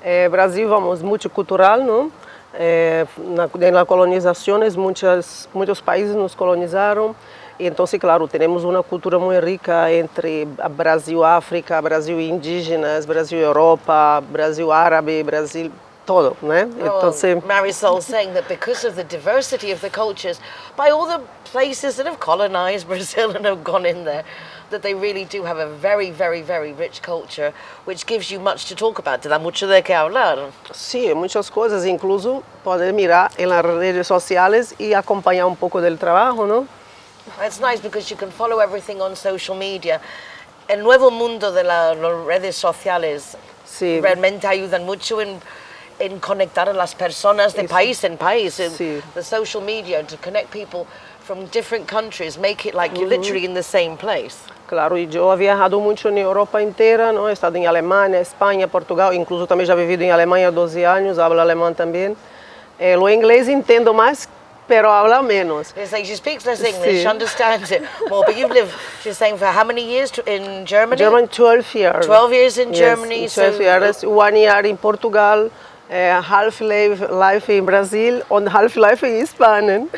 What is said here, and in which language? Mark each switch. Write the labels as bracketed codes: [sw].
[pt] Brasil, vamos, multicultural, não? Na colonizações, muitos países nos colonizaram. E então, claro, temos uma cultura muito rica entre Brasil, África, Brasil indígenas, Brasil, Europa, Brasil árabe, Brasil todo, né? [en] Então, Marisol saying that because of the diversity of the cultures, by all the places that have colonized Brazil and have gone in there, that they really do have a very, very, very rich culture, which gives you much to talk about. [es] Te dá mucho de que hablar. [pt] Sim, muitas coisas, incluso poder mirar nas redes sociais e acompanhar pouco do trabalho, não? [en] It's nice because you can follow everything on social media. [es] El nuevo mundo de las redes sociales realmente ayudan mucho en conectar a las personas de país en país. [en] The social media to connect people from different countries, make it like you're literally in the same place. [pt] Claro, e eu havia viajado muito na Europa inteira, não? He estado em Alemanha, Espanha, Portugal, incluso também já vivido em Alemanha há 12 anos, hablo alemão também. O inglês entendo mais, pero habla menos. [en] It's like she speaks less English, she understands it more, but you've lived, she's saying, for how many years in Germany? German, 12 years. 12 years in Germany. 12 years, 1 year in Portugal. Half life in Brazil and half life in Spain.